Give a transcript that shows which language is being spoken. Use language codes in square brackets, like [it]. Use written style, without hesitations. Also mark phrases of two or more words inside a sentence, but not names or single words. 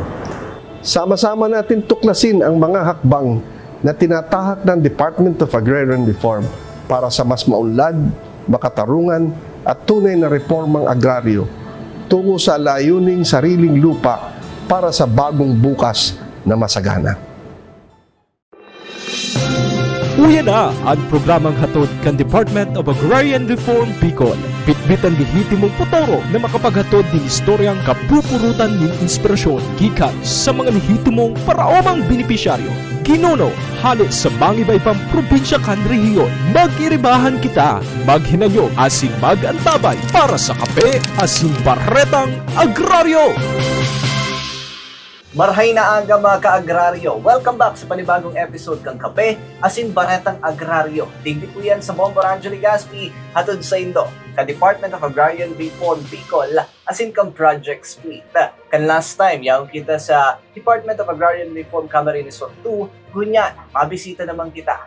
[tl] Sama-sama natin tuklasin ang mga hakbang na tinatahak ng Department of Agrarian Reform para sa mas maunlad, makatarungan at tunay na reformang agraryo tungo sa layuning sariling lupa para sa bagong bukas na masagana. [bik] Uya na ang programang hatod kan Department of Agrarian Reform Bicol. Bitbitan lehitimong potoro na makapaghatod ng istoryang kapupurutan ng inspirasyon gikan sa mga lehitimong paraomang benepisyaryo. Ginuno, hali sa mangibaybang probinsya kan rehiyon. Mag-iribahan kita, maghinanyo asin mag-antabay para sa kape asin baretang agraryo. Marhay na aga mga ka-agraryo. [en] Welcome back [bik] sa panibagong episode kang Kape asin Baretang Agraryo. Digdi po yan sa Bombo Rancho Legazpi, hatod sa Indo, ka-Department of Agrarian Reform Bicol, asin kang Project Split. Kan [en] last time, [bik] yaong kita sa Department of Agrarian Reform Camarines Sur 2, gunya, mabisita naman kita.